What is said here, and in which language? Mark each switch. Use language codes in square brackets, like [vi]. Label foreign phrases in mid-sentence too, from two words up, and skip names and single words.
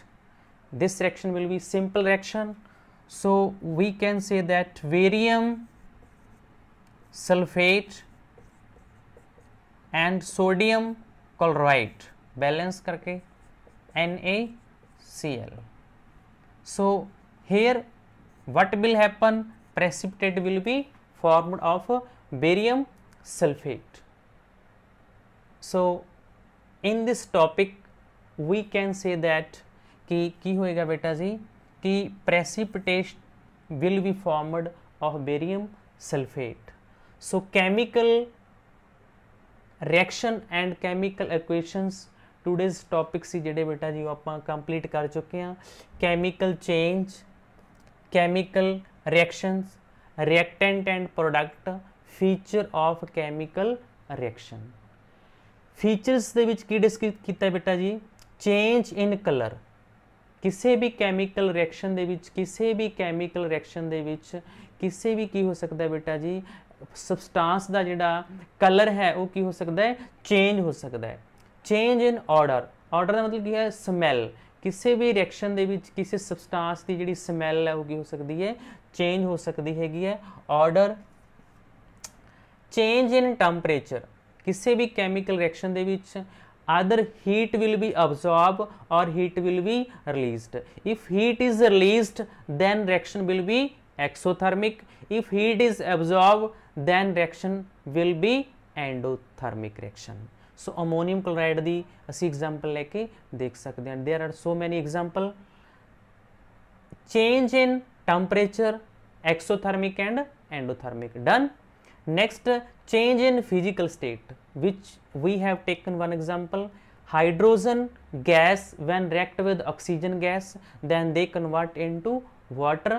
[en] This reaction will be simple reaction. So we can say that barium sulfate and sodium chloride balance करके NaCl. So here what will happen, precipitate will be formed of barium sulfate. So in this topic we can say that [pa] ਕਿ ਹੋਏਗਾ ਬੇਟਾ ਜੀ ਕਿ [en] precipitate will be formed of barium sulfate. So chemical reaction and chemical equations today's topic [pa] ਸੀ ਜਿਹੜੇ ਬੇਟਾ ਜੀ ਆਪਾਂ ਕੰਪਲੀਟ ਕਰ ਚੁੱਕੇ ਹਾਂ। [en] chemical change, chemical reactions, reactant and product, feature of chemical reaction. [pa] features ਦੇ ਵਿੱਚ ਕੀ ਡਿਸਕਸ ਕੀਤਾ ਬੇਟਾ ਜੀ, [en] change in color, [pa] ਕਿਸੇ ਵੀ [en] chemical reaction [pa] ਦੇ ਵਿੱਚ, ਕਿਸੇ ਵੀ [en] chemical reaction [pa] ਦੇ ਵਿੱਚ ਕਿਸੇ ਵੀ ਕੀ ਹੋ ਸਕਦਾ ਹੈ ਬੇਟਾ ਜੀ, ਸਬਸਟੈਂਸ ਦਾ ਜਿਹੜਾ ਕਲਰ ਹੈ ਉਹ ਕੀ ਹੋ ਸਕਦਾ ਹੈ, ਚੇਂਜ ਹੋ ਸਕਦਾ ਹੈ। [en] change in order, [pa] ਆਰਡਰ ਦਾ ਮਤਲਬ ਕੀ ਹੈ, ਸਮੈਲ, ਕਿਸੇ ਵੀ ਰਿਐਕਸ਼ਨ ਦੇ ਵਿੱਚ ਕਿਸੇ ਸਬਸਟੈਂਸ ਦੀ ਜਿਹੜੀ ਸਮੈਲ ਹੈ ਉਹ ਕੀ ਹੋ ਸਕਦੀ ਹੈ, ਚੇਂਜ ਹੋ ਸਕਦੀ ਹੈਗੀ ਹੈ, ਆਰਡਰ। [en] change in temperature, [pa] ਕਿਸੇ ਵੀ [en] chemical reaction [pa] ਦੇ ਵਿੱਚ [en] either heat will be absorbed or heat will be released. If heat is released then reaction will be exothermic, if heat is absorbed then reaction will be endothermic reaction. [pa] So [en] ammonium chloride [pa] ਦੀ ਅਸੀਂ example ਲੈ ਕੇ ਦੇਖ ਸਕਦੇ ਹਾਂ। [en] There are so many example. Change in temperature, exothermic and endothermic, done. Next, change in physical state, which we have taken one example. Hydrogen gas when react with oxygen gas, then they convert into water.